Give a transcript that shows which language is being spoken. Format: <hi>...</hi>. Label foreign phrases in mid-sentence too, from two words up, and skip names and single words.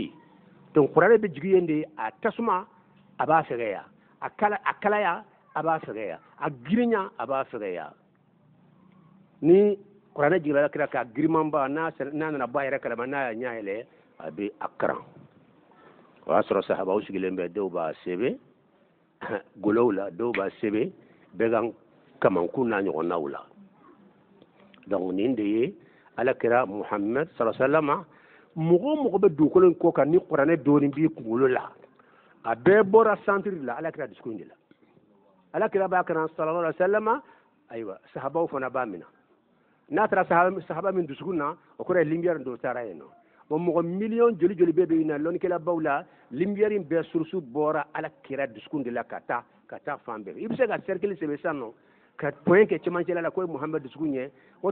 <bm>yen donc kuranɛ bɛ jigin yen de a tasuma a b'a fɛgɛya a kalaya a b'a fɛgɛya a girinya a b'a fɛgɛya ni kuranɛ jiginna alakira ka girimanba n'a nana bɔ a yɛrɛ kalama n'a y'a ɲɛ yɛlɛ a bɛ a karan o y'a sɔrɔ sahabaw sigilen bɛ dɔw b'a sɛbɛn golow la dɔw b'a sɛbɛn bɛɛ ka kamankun n'a ɲɔgɔnnaw la donc nin de ye alakira muhammed sallallahu mɔgɔ o mɔgɔ bɛ dugukolo in kɔ kan ni kuranɛ dɔɔnin b'i kunkolo la a bɛɛ bɔra santiri la alakira dusukun de la alakira b'a karan</bm> <ar>صلى الله عليه وسلم</ar> <bm>ayiwa sahabaw fana b'a minɛ n'a taara sahaba min dusukun na o kɔrɔ ye lumière dɔ taara yen nɔ bon mɔgɔ miliyɔn joli joli bɛ yen na lɔnnikɛlabaw la lumière in bɛɛ source bɔra alakira dusukun de la ka taa fan bɛɛ i bɛ se ka cercle sɛbɛn sisan nɔ ka point kɛ cɛmancɛla la k'o ye muhammed dusukun ye o</bm>